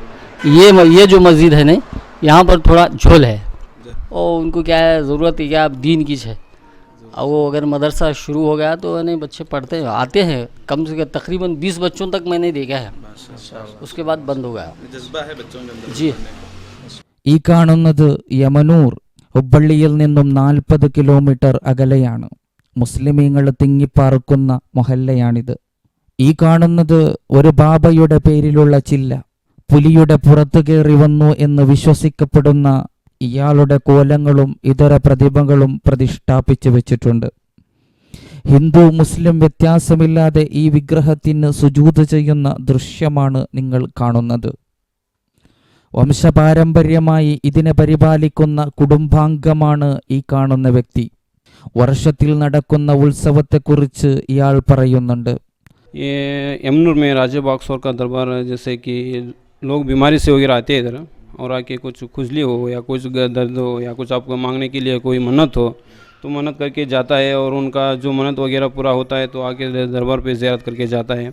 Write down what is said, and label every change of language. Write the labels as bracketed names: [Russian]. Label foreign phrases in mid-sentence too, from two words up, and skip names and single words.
[Hindi] ये जो मस्जिद है नहीं, यहाँ पर थोड़ा झोल है और उनको क्या है ज़रूरत है क्या दीन की है. और वो अगर मदरसा शुरू हो गया तो नहीं बच्चे पढ़ते हैं, आते हैं. कम से कम तकरीबन 20 बच्चों तक मैंने देखा है, उसके बाद बंद हो गया. जी. [Malayalam] ഈ കാണുന്നത് യമനൂർ ഹുബ്ബള്ളിയിൽ നിന്നും 40 കിലോമീറ്റർ അകലെയാണ്. മുസ്ലിമീങ്ങൾ തിങ്ങിപ്പാർക്കുന്ന മൊഹല്ലയാണിത്. ഈ കാണുന്നത് ഒരു ബാബയുടെ പേരിലുള്ള ചില്ല. പുലിയുടെ പുറത്തു കയറി വന്നു എന്ന് വിശ്വസിക്കപ്പെടുന്ന ഇയാളുടെ കോലങ്ങളും ഇതര പ്രതിമകളും പ്രതിഷ്ഠാപിച്ചു വെച്ചിട്ടുണ്ട്. ഹിന്ദു മുസ്ലിം വ്യത്യാസമില്ലാതെ ഈ വിഗ്രഹത്തിന് സുജൂദ് ചെയ്യുന്ന ദൃശ്യമാണ് നിങ്ങൾ കാണുന്നത്. വംശപാരമ്പര്യമായി ഇതിനെ പരിപാലിക്കുന്ന കുടുംബാംഗമാണ് ഈ കാണുന്ന വ്യക്തി. വർഷത്തിൽ നടക്കുന്ന ഉത്സവത്തെക്കുറിച്ച് ഇയാൾ പറയുന്നുണ്ട്. [Hindi] ये यमुनूर में राजा बागसौर का दरबार है. जैसे कि लोग बीमारी से वगैरह आते हैं इधर और आके कुछ खुजली हो या कुछ दर्द हो या कुछ आपको मांगने के लिए कोई मन्नत हो तो मन्नत करके जाता है और उनका जो मन्नत वगैरह पूरा होता है तो आके दरबार पे ज़ियारत करके जाता है।